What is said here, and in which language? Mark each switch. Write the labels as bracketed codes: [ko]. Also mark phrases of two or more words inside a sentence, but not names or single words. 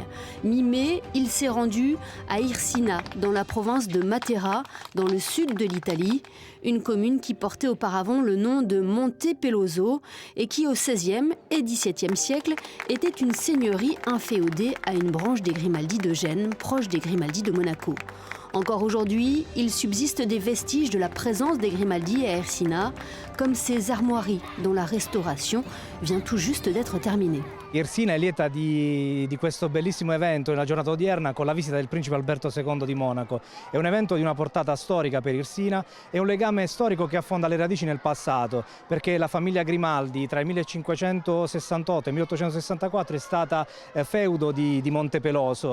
[fr] Mi-mai, il s'est rendu à Irsina, dans la province de Matera, dans le sud de l'Italie, une commune qui portait auparavant le nom de Monte Peloso et qui au XVIe et XVIIe siècle était une seigneurie inféodée à une branche des Grimaldi de Gênes, proche des Grimaldi de Monaco. Encore aujourd'hui, il subsiste des vestiges de la présence des Grimaldi à Irsina, comme ces armoiries dont la restauration vient tout juste d'être terminée. [it] Irsina è lieta di questo bellissimo evento nella giornata odierna con la visita del principe Alberto II di Monaco. È un evento di una portata storica per Irsina e un legame storico che affonda le radici nel passato, perché la famiglia Grimaldi tra il 1568 e il 1864 è stata feudo di Montepeloso.